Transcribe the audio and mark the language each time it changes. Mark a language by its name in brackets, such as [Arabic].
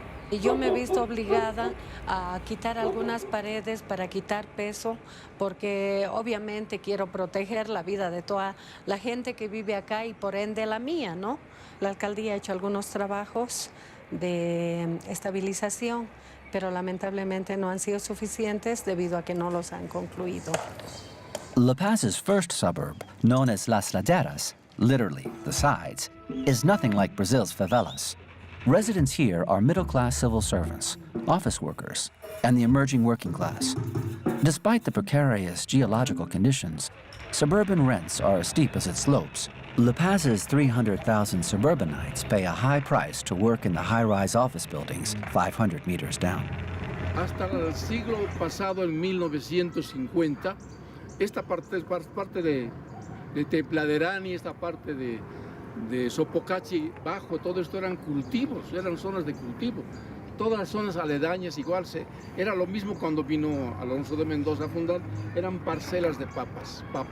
[Spanish] Y yo me he visto obligada a quitar algunas paredes para quitar peso, porque obviamente quiero proteger la vida de toda la gente que vive acá y por ende la mía, ¿no? La alcaldía ha hecho algunos trabajos de estabilización, pero lamentablemente no han sido suficientes debido a que no los han concluido. [English] La Paz's first suburb, known as Las Laderas, literally the sides, is nothing like Brazil's favelas. Residents here are middle-class civil servants, office workers, and the emerging working class. Despite the precarious geological conditions, suburban rents are as steep as it slopes. La Paz's 300,000 suburbanites pay a high price to work in the high-rise office buildings 500 meters down. [Spanish] Hasta el siglo pasado, en 1950, esta parte es parte de Tepladerani, esta parte de Sopocachi bajo, todo esto eran cultivos, eran zonas de cultivo. Todas las zonas aledañas igual, era lo mismo cuando vino Alonso de Mendoza a fundar, eran parcelas de papas.